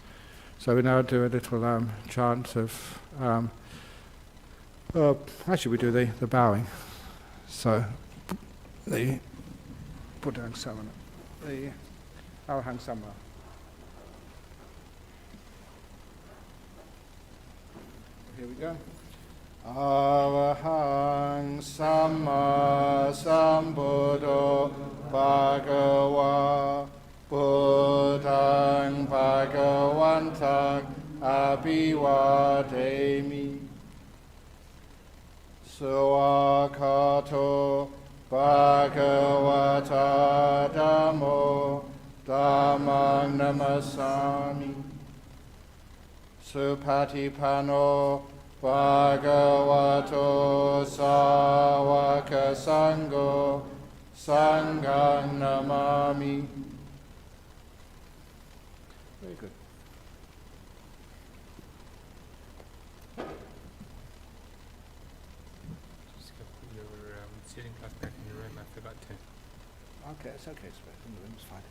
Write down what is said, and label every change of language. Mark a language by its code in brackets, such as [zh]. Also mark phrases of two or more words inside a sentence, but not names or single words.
[en] So we now do a little chant of, actually we do the bowing. So the [pi] Buddhang Samana, [en] the [pi] Arahang Samana. [en] Here we go. [pi] Arahang Samma Sambuddho Bhagava Buddhang Bhagavantang Abhivademi Suakato Bhagavata Dhammo Dhammang Namasami Supatipano Bhagavato Sāvaka Sangho Sanghang Namami. [en] Very good. Just go put your sitting class back in your room. I forgot to. Okay, it's okay, it's in the room, it's fine.